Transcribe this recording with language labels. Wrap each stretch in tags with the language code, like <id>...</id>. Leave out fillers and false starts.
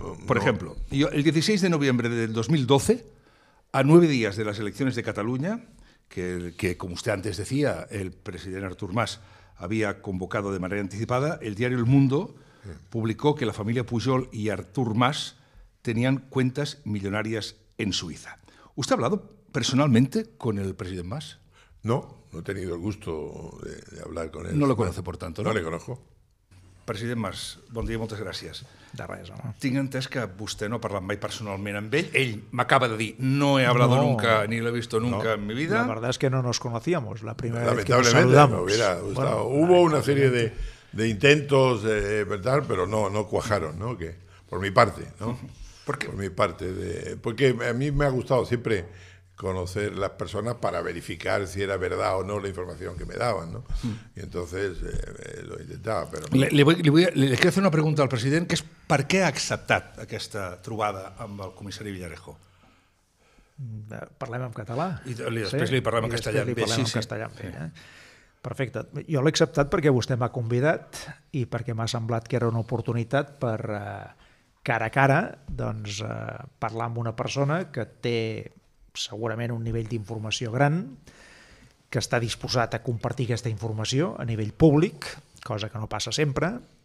<es>Por ejemplo, el 16 de noviembre del 2012, a 9 días de las elecciones de Cataluña, que como usted antes decía, el presidente Artur Mas había convocado de manera anticipada, el diario El Mundo publicó que la familia Pujol y Artur Mas tenían cuentas millonarias en Suiza. ¿Usted ha hablado personalmente con el presidente Mas? No he tenido el gusto de hablar con él. No lo conoce, por tanto, no? No le conozco.</es> <ca>President Mas, bon dia i moltes gràcies. De res, home. Tinc entès que vostè no ha parlat mai personalment amb ell. Ell m'acaba de dir,</ca> <es>no he hablado nunca, ni lo he visto nunca en mi vida. La verdad es que no nos conocíamos. La primera vez que nos Lamentablemente, saludamos. me hubiera gustado. Hubo una serie de intentos, ¿verdad? Pero no cuajaron, ¿no? Que, por mi parte, ¿no? ¿Por qué? Por mi parte. Porque a mí me ha gustado siempre conocer las personas para verificar si era verdad o no la información que me daban, ¿no? Y entonces lo intentaba, però... Le quiero hacer una pregunta al</es> <ca>president, que és per què ha acceptat aquesta trobada amb el comissari Villarejo? Parlem en català? I després li parlem en castellà. I després li parlem en castellà amb ell, Perfecte. Jo l'he acceptat perquè vostè m'ha convidat i perquè m'ha semblat que era una oportunitat per cara a cara doncs, parlar amb una persona que té segurament un nivell d'informació gran, que està disposat a compartir aquesta informació a nivell públic, cosa que no passa sempre,</ca>